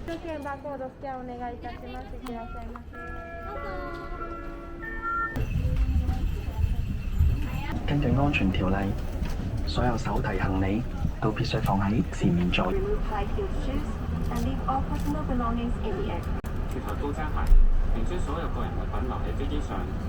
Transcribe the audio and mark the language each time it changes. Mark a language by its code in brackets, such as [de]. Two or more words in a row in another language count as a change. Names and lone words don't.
[ja] 券バーコードスキャンお願いいたします。いってらっしゃいませ。 [yue] 根據安全條例，所有手提行李都必須放喺前面座。脫下高踭鞋，並將所有個人物品留喺飛機上。